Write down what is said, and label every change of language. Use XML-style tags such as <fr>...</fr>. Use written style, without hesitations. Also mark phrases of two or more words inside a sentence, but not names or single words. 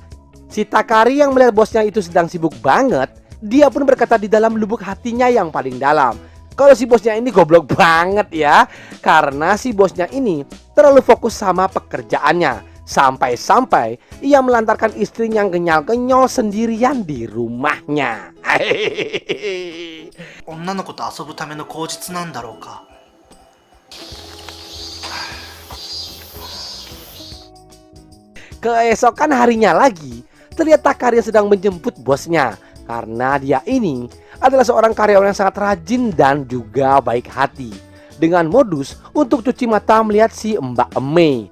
<id>Si Takari yang melihat bosnya itu sedang sibuk banget, dia pun berkata di dalam lubuk hatinya yang paling dalam, Kalau si bosnya ini goblok banget ya, karena si bosnya ini terlalu fokus sama pekerjaannya. Sampai-sampai ia melantarkan istrinya yang kenyal-kenyol sendirian di rumahnya.</id> <ja>女の子と遊ぶための口実なんだろうか。</ja> <id>Keesokan harinya lagi, terlihat Takari sedang menjemput bosnya. Karena dia ini adalah seorang karyawan yang sangat rajin dan juga baik hati. Dengan modus untuk cuci mata melihat si Mbak Eme.</id>